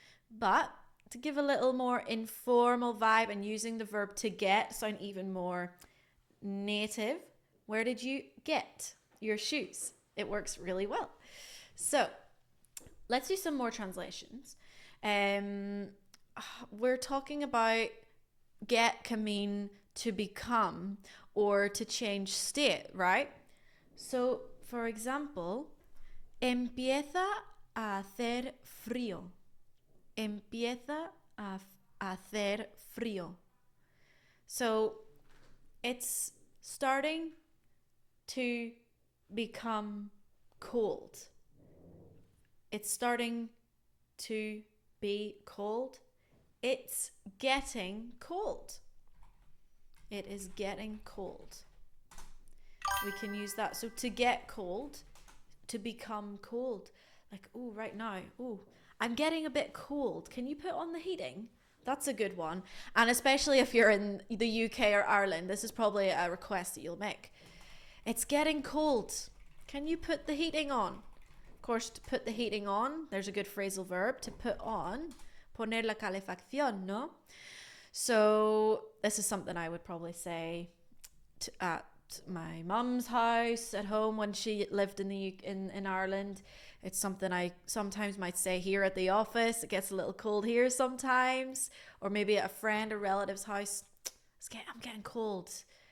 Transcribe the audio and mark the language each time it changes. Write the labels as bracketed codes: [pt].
[en] But to give a little more informal vibe and using the verb to get sound even more native, where did you get your shoes? It works really well. So let's do some more translations. We're talking about get can mean to become or to change state, right? [es] So, for example, empieza a hacer frío. Empieza a hacer frío. [en] So, it's starting to become cold. It's starting to be cold. It's getting cold. It is getting cold. We can use that. So to get cold, to become cold. Like, oh, right now, oh, I'm getting a bit cold. Can you put on the heating? That's a good one. And especially if you're in the UK or Ireland, this is probably a request that you'll make. It's getting cold. Can you put the heating on? Of course, to put the heating on, there's a good phrasal verb, to put on. [es] Poner la calefacción, no? [en] So this is something I would probably say at my mum's house at home when she lived in Ireland. It's something I sometimes might say here at the office. It gets a little cold here sometimes. Or maybe at a friend or relative's house. I'm getting cold.